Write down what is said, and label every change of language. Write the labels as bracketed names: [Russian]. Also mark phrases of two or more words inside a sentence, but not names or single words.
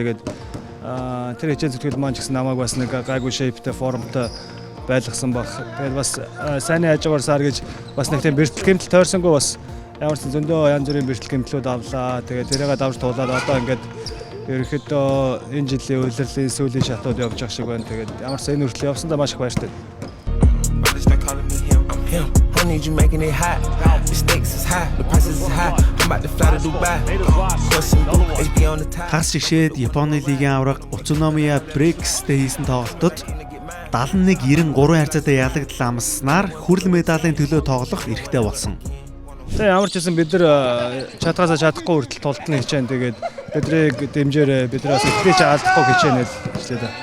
[Mongolian] Тэгээд тэр хичээн зүтгэл маань ч гэсэн намайг бас нэг гайгүй шейптэй формтой байлгасан баг. Тэгээд бас сайн хажуугаар сар гэж бас нэг тийм бэртэл гэмтэл тойрсонгүй бас ямар ч зөндөө янз бүрийн бэртэл гэмтлүүд авлаа. Тэгээд тэрийгээ давж туулаад одоо ингээд Ерөнхийдөө энэ жилийн улирлын сүүлийн шатууд явж байгаа шиг байна. Тэгээд ямар ч энэ хүртэл явсандаа маш их баяртай. [English] Need you making it hot. The stakes is high, the prices is high. I'm about to fly to Dubai. HB on the top. [Mongolian] Хагас жигшээд Японы лигийн авраг Утсуномия Брикстэй хийсэн тоглолтод 71-93 харьцаатай ялагдал амснаар хүрэл медалийн төлөө тоглох эрхтэй болсон. Тэгээ ямар ч гэсэн бид нар чадгаасаа чадахгүй хүртэл тултны хичээн тэгээд бидрийг дэмжээрээ бидраас итгэж алдахгүй хичээнэл хийлээ да.